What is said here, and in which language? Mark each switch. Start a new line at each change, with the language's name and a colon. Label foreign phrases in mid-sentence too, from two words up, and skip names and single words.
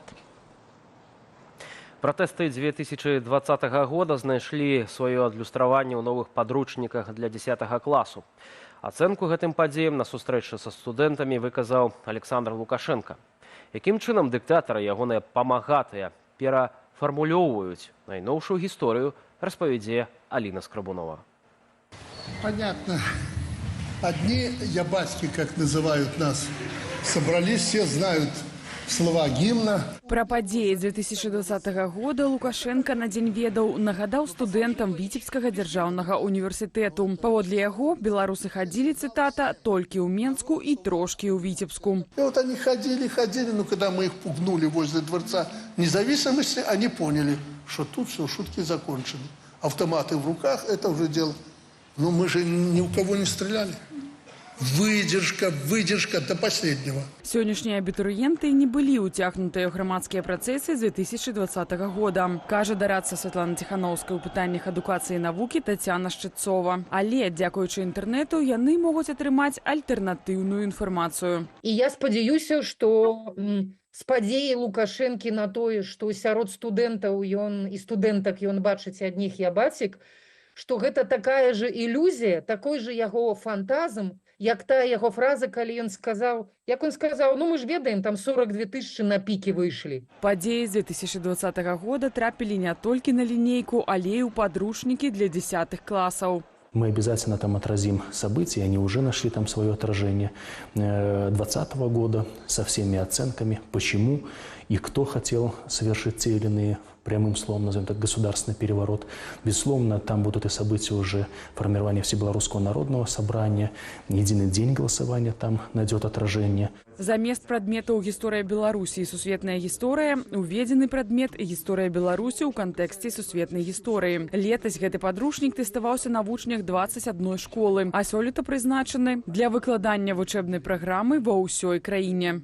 Belarusian: Пратэсты 2020 года знайшлі сваё адлюстраванне ў новых падручніках для 10 класу. Ацэнку гэтым падзеям на сустрэчы са студэнтамі выказаў Александр Лукашенко. Якім чынам дыктатары ягоныя памагатыя перафармулёўваюць найноўшую гісторыю, распавядзе Аліна Скрабунова.
Russian: Понятно. Одни ябаськи, как называют нас, собрались, все знают слова гимна.
Belarusian: Пра падзеі 2020 года Лукашенко на дзень ведаў нагадаў студэнтам Віцебскага дзяржаўнага універсітэту. Паводле яго, беларусы хадзілі, цытата, толькі ў Менску і трошкі ў Віцебску.
Russian: И вот они ходили, но когда мы их пугнули возле Дворца независимости, они поняли, что тут все, шутки закончены. Автоматы в руках, это уже дело. Но мы же ни у кого не стреляли. Выдержка до последнего.
Belarusian: Сённяшнія абітурыенты не былі ўцягнутыя ў грамадскія працэсы з 2020 года, кажа дарадца Святлана Ціхановская ў пытаннях адукацыі і навукі Тацяна Шчыцова. Але, дзякуючы інтэрнэту, яны могуць атрымаць альтэрнатыўную інфармацыю. І я спадзяюся, што спадзеі Лукашэнкі на тое, што сярод студэнтаў і студэнтак ён бачыць адніх ябацік, што гэта такая же ілюзія, такой же яго фантазм, як та яго фраза, калі ён сказаў, ну мы ж ведаем, там 42 тысячи на пікі выйшлі. Падзеі з 2020 года трапілі не толькі на лінейку, але і ў падручнікі для 10 класаў.
Russian: Мы обязательно там отразим события, они уже нашли там свое отражение 2020 года со всеми оценками, почему и кто хотел совершить те или иные, прямым словом назовем так, государственный переворот. Безусловно, там будут и события уже формирования Всебелорусского народного собрания, единый день голосования там найдет отражение.
Belarusian: Замест прадметаў гісторыя Беларусі і сусветная гісторыя уведзены прадмет гісторыя Беларусі ў кантэксце сусветнай гісторыі. Летась гэты падручнік тэставаўся на вучнях 21 школы, а сёлета прызначаны для выкладання вучэбнай праграмы ва ўсёй краіне.